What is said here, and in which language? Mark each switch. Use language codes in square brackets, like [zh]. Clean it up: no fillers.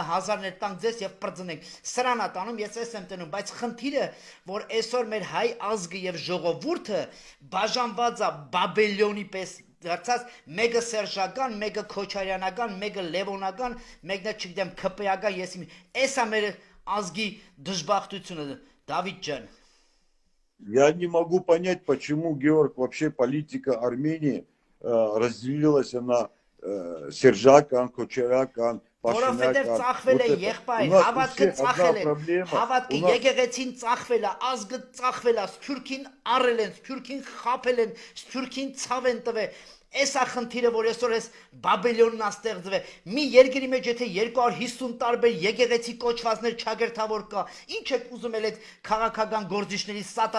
[hy] 29000-ներ տանք ձեզ եւ պրծնենք։ Սրան է տանում, ես էս եմ տնում, բայց խնդիրը, որ այսօր մեր հայ ազգը եւ ժողովուրդը բաժանված է Բաբելոնի պես դարձած մեկը սերժական, մեկը քոչարյանական, մեկը լևոնական, մեկը չգիտեմ քպեական, էսա մեր ազգի դժբախտությունը, Դավիթ ջան։ [ru] Я не могу понять, почему, Георг, вообще политика Армении разделилась на Сержакан, Кочарякан, [hy] Որովհետև ծախվել է եղբայր, հավատքը ծախել է, հավատքը եկեղեցին ծախվել է, ազգը ծախվել է, սփյուռքին առել են, սփյուռքին խաբել են, սփյուռքին ցավ են տվել։ Էսա խնդիրը, որ այսօր էս Բաբելոնն է ստեղծվել։ Մի երկրի մեջ եթե 250 տարբեր եկեղեցի կոչվածներ չագերթավոր կա,